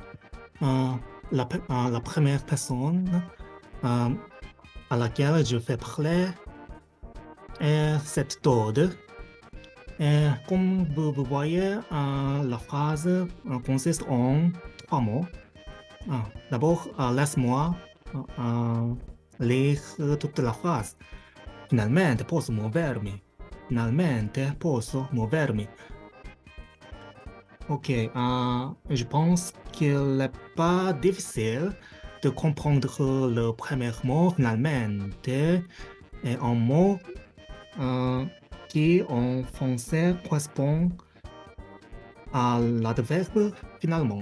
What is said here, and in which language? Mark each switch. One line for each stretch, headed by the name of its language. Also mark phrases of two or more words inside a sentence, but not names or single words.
French: Euh, la première personne euh, à laquelle je fais parler est cette Todd. Et comme vous voyez, la phrase consiste en trois mots. D'abord, laisse-moi lire toute la phrase.
Italian: Finalmente posso muovermi. Finalmente posso muovermi.
French: Ok, je pense qu'il n'est pas difficile de comprendre le premier mot finalmente est un mot qui en français correspond à l'adverbe finalement.